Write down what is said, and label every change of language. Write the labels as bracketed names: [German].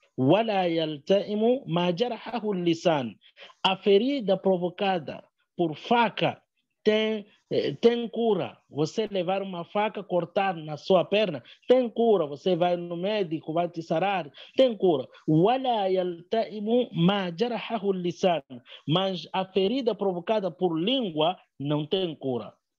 [Arabic] ولا يلتئم ما جرحه اللسان. [Portuguese] A ferida provocada por faca tem cura. Você levar uma faca, cortar na sua perna, tem cura. Você vai no médico, vai te sarar, tem cura. [Arabic] ولا يلتئم ما جرحه اللسان. [Portuguese] Mas a ferida provocada por língua não tem cura.